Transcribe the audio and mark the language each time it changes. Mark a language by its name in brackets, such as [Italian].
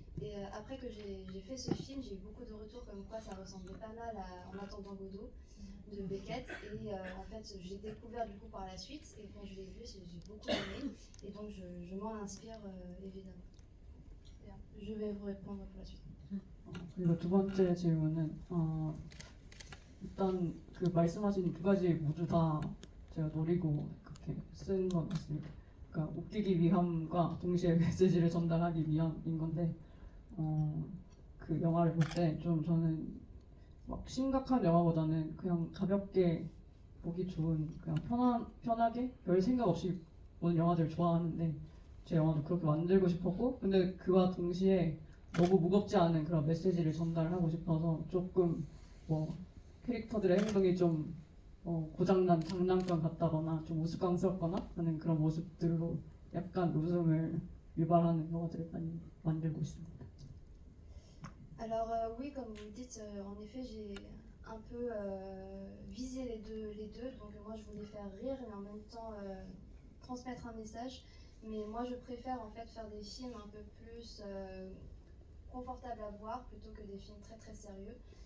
[French] Et après que j'ai fait ce film, j'ai eu beaucoup de retours comme quoi ça ressemblait pas mal à En attendant Godot de Beckett. Et en fait, j'ai découvert du coup par la suite. Et quand je l'ai vu, j'ai beaucoup aimé. Et donc, je m'en inspire évidemment. Je vais vous répondre pour la suite. [Korean] 그리고 두 번째 질문은 일단 그 말씀하신 두 가지 모두 다 제가 노리고 그렇게 쓴 건 같습니다. 그러니까 웃기기 위함과 동시에 메시지를 전달하기 위함인 건데 그 영화를 볼 때 좀 저는 막 심각한 영화보다는 그냥 가볍게 보기 좋은 그냥 편하게 별 생각 없이 보는 영화들을 좋아하는데 제 영화도 그렇게 만들고 싶었고 근데 그와 동시에 너무 무겁지 않은 그런 메시지를 전달하고 싶어서 조금 뭐 캐릭터들의 행동이 좀 고장난 장난감 같다거나 좀 우스꽝스럽거나 하는 그런 모습들로 약간 웃음을 유발하는 영화들을 많이 만들고 있습니다. [French] Alors oui, comme vous le dites, en effet, j'ai un peu visé les deux. Donc moi, je voulais faire rire et en même temps transmettre un message. Mais moi, je préfère en fait faire des films un peu plus confortables à voir plutôt que des films très très sérieux.